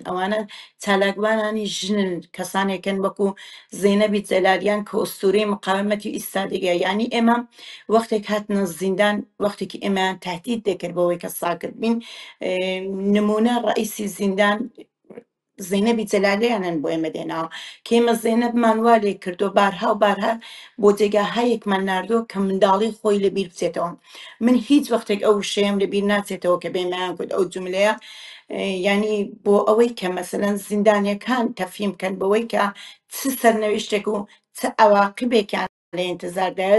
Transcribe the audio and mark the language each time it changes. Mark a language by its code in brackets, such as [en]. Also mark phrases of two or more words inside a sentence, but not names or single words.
[ckb] ئەوانە چالاکوانانی ژنن، کەسانێکن وەکو زەینەبی جەلالیان کە [fa] ئوستورەی مقاومەتی ئیستادگە. [ckb] ینی ئێمە وەختێک هاتنە زیندان، وەختێکی ئێمەیان تهدید دەکرد بەوەی کە ساکت بین. نمونە ڕئیسی زیندان زەینەبی جەلالیانن بۆ ئێمە دێناوە کە ئێمە زەینەبمان وا لێ کردو [fa] بارها و بارها [ckb] بۆ جێگاهایەکمان ناردووە کە منداڵی خۆی لەبیر بچێتەوە. من هیچ وەختێک ئەو شەیەم لەبیر ناچێتەوە کە بێمایان کرد ئەو جملەیە، ینی بۆ ئەوەی کە مەسەلەن زیندانیەکان تەفهیم بکەن بەوەی کە چ سەرنەوشتێک و چ ئەواقبێکیان لە ئینتزاردایە.